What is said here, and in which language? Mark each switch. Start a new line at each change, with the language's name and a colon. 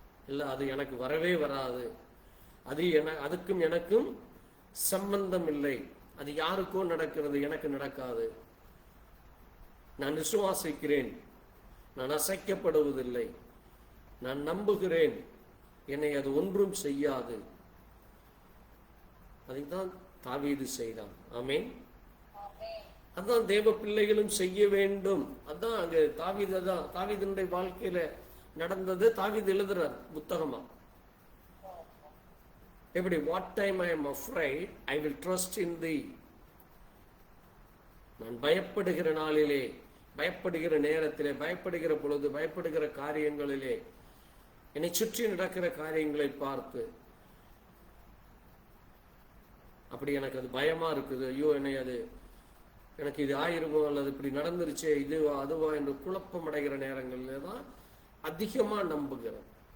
Tamil: இல்ல அது எனக்கு வரவே வராது, அதுக்கும் எனக்கும் சம்பந்தம் இல்லை, அது யாருக்கோ நடக்கிறது, எனக்கு நடக்காது, நான் விசுவாசிக்கிறேன், நான் அசைக்கப்படுவதில்லை, நான் நம்புகிறேன், என்னை அது ஒன்றும் செய்யாது. அதைத்தான் தாவீது செய்தான். ஆமென். அதான் தேவ பிள்ளைகளும் செய்ய வேண்டும். அதான் அங்க தாவீதுடைய வாழ்க்கையில நடந்தது. தாவீது எழுதுறார் புத்தகமா. எப்படி?
English: what time I am afraid I will trust in thee.
Tamil: நான் பயப்படுகிற நாளிலே, பயப்படுகிற நேரத்திலே, பயப்படுகிற பொழுது, பயப்படுகிற காரியங்களிலே, என்னை சுற்றி நடக்கிற காரியங்களை பார்த்து அப்படி எனக்கு அது பயமா இருக்குது, ஐயோ என்னை அது எனக்கு இது ஆயிருமோ, அல்லது இப்படி நடந்துருச்சே, இது அதுவா என்று குழப்பம் அடைகிற நேரங்களிலே தான் அதிகமா நம்புகிறேன்.